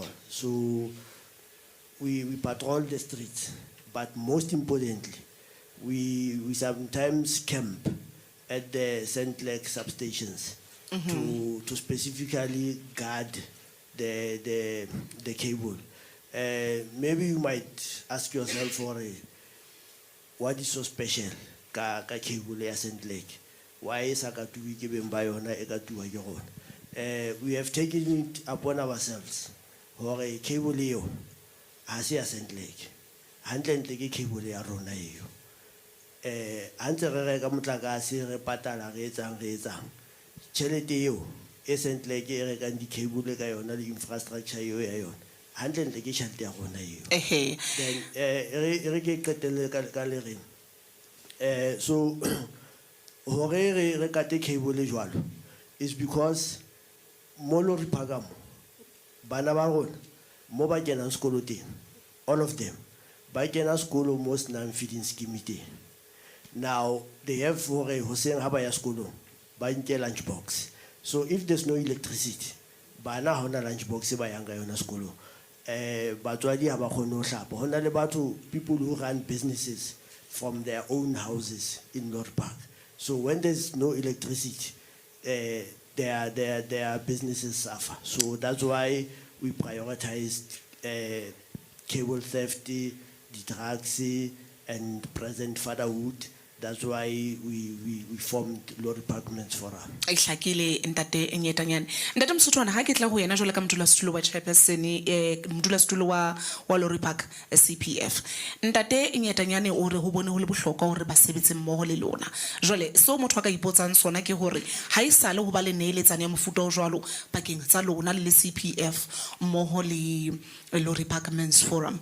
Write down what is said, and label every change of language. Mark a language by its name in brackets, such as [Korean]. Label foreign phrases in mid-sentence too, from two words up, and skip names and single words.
[English] So we patrol the streets, but most importantly, we sometimes camp at the Sentlek substations to specifically guard the cable. Maybe you might ask yourself, what is so special [Southern Sotho] ka cable ya Sentlek? [English] Why is [Southern Sotho] akatuwi ke beng ba yona e ka tuwa ke rona? [English] We have taken it upon ourselves [Southern Sotho] hore cable eo ha se ya Sentlek hantle ke cable ya rona eo hantse re reka motlakase re patala re etsang tšhelete eo e Sentlek e rekang di-cable ka yona le infrastructure eo ya yona hantle ke tšhelete ya rona eo. Then re ke qetelle ka le reng so hore re kate cable jwalo [English] is because [Southern Sotho] mo Lorry Park mo bana ba rona mo ba kenang sekolo teng [English] all of them [Southern Sotho] ba kena sekolo mo senang [English] feeding scheme [Southern Sotho] teng. [English] Now they have [Southern Sotho] hore hoseng ha ba ya sekolong ba nke [English] lunch box. So if there's no electricity [Southern Sotho] bana ha ona [English] lunch box [Southern Sotho] ba yang ka yona sekolong batswadi ha ba kgone ho hlapa. Ho na le batho, [English] people who run businesses from their own houses in Lorry Park. So when there's no electricity, their businesses suffer. So that's why we prioritized cable theft, the drugs, and present fatherhood. That's why we formed Lorry Park Men's Forum. [Southern Sotho] I hlakile ntate Nyetanyan. Ntate Msotwana ha ke tla ho yena jwale ka modulasetulo wa chairperson modulasetulo wa Lorry Park CPF. Ntate Nyetanyane o re ho bone ho le bohlokwa hore ba sebetse mmoho le lona. Jwale so motho a ka ipotsang sona ke hore ha isale ho ba le neeletsane ya mofuta o jwalo pakeng tsa lona le CPF mmoho le Lorry Park Men's Forum.